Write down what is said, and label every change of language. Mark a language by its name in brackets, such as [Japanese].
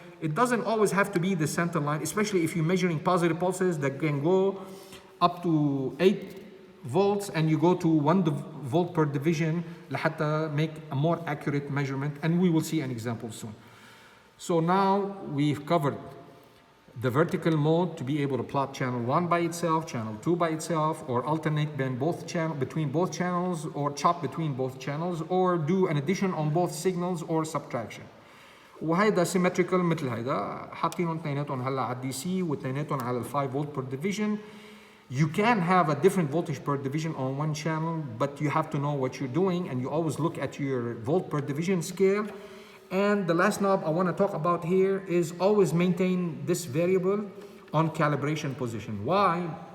[English] It doesn't always have to be the center line, especially if you're measuring positive pulses that can go up to 8 volts and you go to 1 volt per division لحتى make a more accurate measurement, and we will see an example soon. So now we've covered the vertical mode to be able to plot channel 1 by itself, channel 2 by itself, or alternate between both channels, or chop between both channels, or do an addition on both signals or subtraction. [Arabic] وهيدا symmetrical مثل هيدا حاطينهم اثنيناتهم هلا على الدي سي واثنيناتهم على [English] 5 volt per division. You can have a different voltage per division on one channel, but you have to know what you're doing, and you always look at your volt per division scale. And the last knob I want to talk about here is always maintain this variable on calibration position. Why?